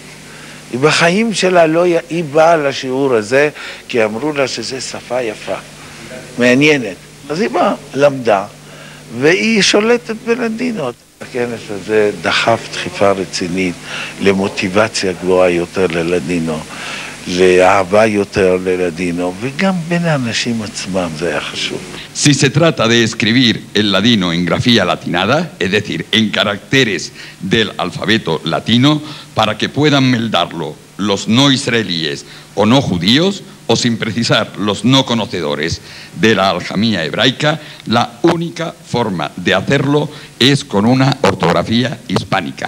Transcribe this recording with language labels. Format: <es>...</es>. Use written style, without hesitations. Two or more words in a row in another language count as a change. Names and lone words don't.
<he>היא בחיים שלה היא באה לשיעור הזה כי אמרו לה שזה שפה יפה, מעניינת. אז היא באה, למדה, והיא שולטת בלדינו. הכנס הזה דחף דחיפה רצינית למוטיבציה גבוהה יותר ללדינו, לאהבה יותר ללדינו, וגם בין האנשים עצמם זה היה חשוב.</he> <es>Si se trata de escribir el ladino en grafía latinada, es decir, en caracteres del alfabeto latino, para que puedan meldarlo los no israelíes o no judíos, o sin precisar los no conocedores de la aljamía hebraica, la única forma de hacerlo es con una ortografía hispánica.</es>